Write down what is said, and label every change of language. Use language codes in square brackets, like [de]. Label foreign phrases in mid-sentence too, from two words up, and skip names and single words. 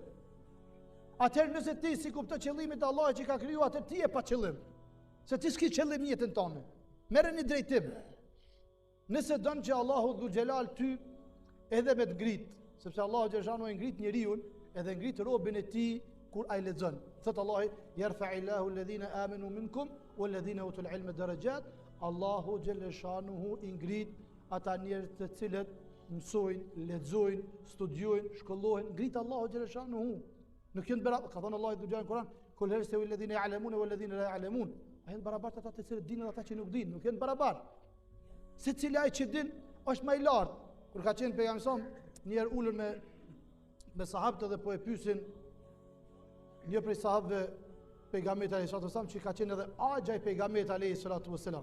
[sq] Atëherë nëse ti si kupton qëllimin e Allahut që ka kriju, atë ti je pa qëllim. Se ti s'ke qëllim jetën tonë. Merreni drejtim. Nëse don që Allahu dhul xhelal ty edhe me të ngrit, sepse Allahu xhashanu e ngrit njeriu, edhe ngrit robën e tij kur ai lexon. [ar] Thot Allahu يرفع الله الذين آمنوا منكم والذين أوتوا العلم درجات. [sq] Allahu xhashanuhu i ngrit ata njerëz të cilët mësojnë, lexojnë, studiojnë, shkollohen, ngrit Allahu xhashanuhu. Nuk janë barabartë, ka thënë Allahu dhul xhelal në Kur'an, [ar] قل هل يستوي الذين يعلمون والذين لا يعلمون. [sq] Ai janë barabartë ata të cilët dinë dhe ata që nuk dinë, nuk janë barabartë. Secili ai që din është më i lartë. Kur ka qenë pejgamberi një herë ulur me sahabët dhe po e pyesin një prej sahabëve pejgamberit [ar] عليه السلام [sq] që ka qenë edhe axha i pejgamberit [ar] عليه السلام.